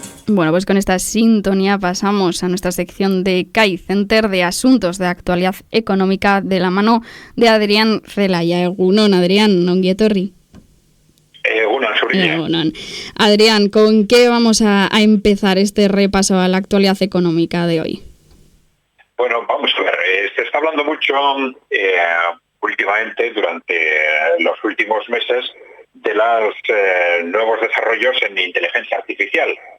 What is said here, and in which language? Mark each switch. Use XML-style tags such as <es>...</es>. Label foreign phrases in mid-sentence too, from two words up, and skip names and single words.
<es>Bueno, pues con esta sintonía pasamos a nuestra sección de CAI Center de Asuntos de Actualidad Económica de la mano de Adrián Zelaya.</es> <eu>Egunon, Adrián, ongi etorri. Egunon.</eu> <es>Adrián, ¿con qué vamos a empezar este repaso a la actualidad económica de hoy? Bueno, vamos a ver, se está hablando mucho últimamente, durante los últimos meses, de los nuevos desarrollos en inteligencia artificial.</es>